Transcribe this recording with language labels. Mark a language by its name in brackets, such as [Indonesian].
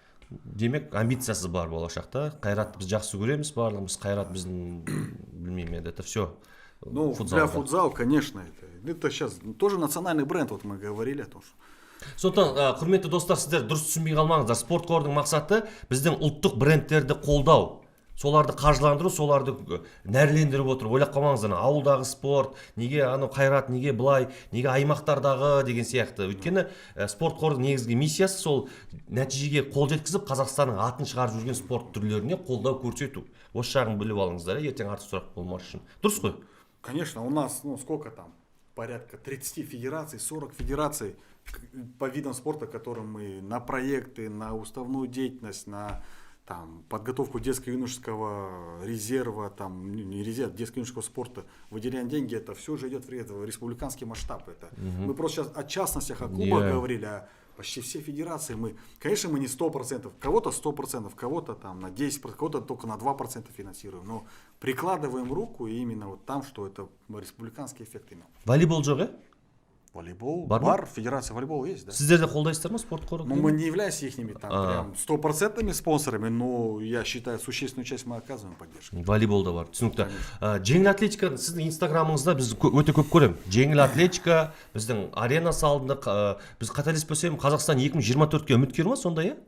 [Kazakh] Демек, амбициясы бар болашақта. Қайрат біз жақсы көреміз барлығымыз. Қайрат біздің, білмеймін, [Russian] это все. Для футзала, конечно, это сейчас тоже национальный бренд, вот мы говорили о том, что. [Kazakh] Сондықтан, құрметті достар, сіздер дұрыс түсінбей қалмаңыздар. Спорт қорының мақсаты біздің ұлттық брендтерді қолдау. Соларды қаржыландыру, соларды нәрлендіріп отыр. Ойлап қалмаңыздар, ауылдағы спорт, неге Қайрат, неге былай, неге аймақтардағы деген сияқты. Өйткені спорт қорының негізгі миссиясы сол нәтижеге қол жеткізіп, Қазақстанның атын шығарып жүрген спорт түрлеріне қолдау көрсету. Осы жағын біліп алыңыздар, ертең артық сұрақ болмас үшін. Дұрыс қой? [Russian] Конечно, у нас, сколько там, порядка 30 федераций, 40 федераций по видам спорта, которым мы на проекты, на уставную деятельность, на подготовку детско-юношеского резерва, не резерв, детско-юношеского спорта, выделяем деньги, это все же идет в республиканский масштаб. Мы просто сейчас о частностях, о клубах говорили, а почти все федерации конечно, мы не 100%, кого-то 100%, кого-то на 10%, кого-то только на 2% финансируем, но прикладываем руку именно вот там, что это республиканский эффект имел. [Kazakh] Волейбол жоқ, [Russian] Волейбол, [Kazakh] бар, [Russian] федерация волейбола есть, да. [Kazakh] Сіздер де қолдайсыздар ма спорт қоры? [Russian] Мы не являемся ихними прям 100% спонсорами, но я считаю, существенную часть мы оказываем поддержку. [Kazakh] Волейбол да бар, түсінікті. Жеңіл атлетика, сіздің инстаграмыңызда біз өте көп көрем. Жеңіл атлетика, біздің арена салдық, біз қателеспесем, Қазақстан 2024-ке үміткер ма сондай,